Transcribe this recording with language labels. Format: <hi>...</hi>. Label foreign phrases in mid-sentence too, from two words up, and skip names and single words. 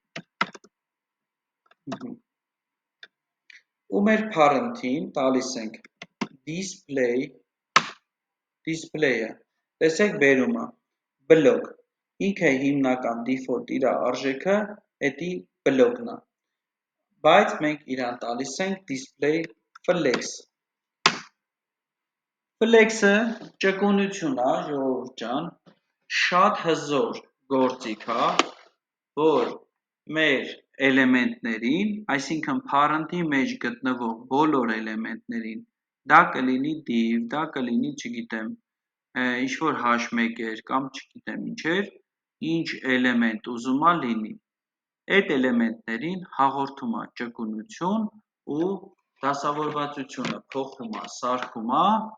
<hy>ու մեր parent-ին տալիս ենք display-ը, տեսեք բերում է, block, ինքը հիմնական default իր արժեքը էդի block-ն է, բայց մենք իրան տալիս ենք</hy> <en>display flex։</en> <hy>Flex-ը ճկունություն է, ժողովուրդ ջան, շատ հզոր գործիք է, որ մեր էլեմենտներին, այսինքն parent-ի մեջ գտնվող բոլոր էլեմենտներին, դա կլինի div, դա կլինի, չգիտեմ, ինչ-որ h1 կամ չգիտեմ ինչեր, ինչ էլեմենտ ուզում է լինի, այդ էլեմենտներին հաղորդում է ճկունություն ու դասավորվածությունը փոխում է, սարքում է</hy>